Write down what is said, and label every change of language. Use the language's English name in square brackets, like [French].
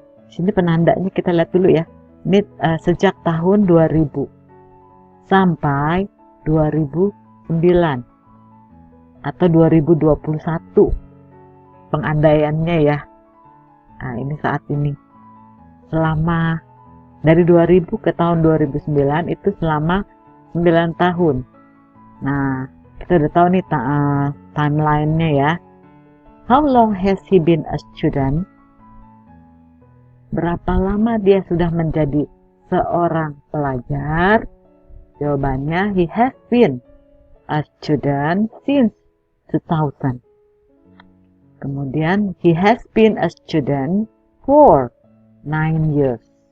[Indonesian] Sini penandanya kita lihat dulu ya. Ini sejak tahun 2000 sampai 2009 atau 2021 pengandaiannya ya. Nah, ini saat ini. Selama dari 2000 ke tahun 2009 itu selama 9 tahun. Nah, kita udah tahu nih timeline-nya ya. [English] How long has he been a student? [Indonesian] Berapa lama dia sudah menjadi seorang pelajar? [English] Jawabannya, he has been a student since 2000. Kemudian, he has been a student for 9 years.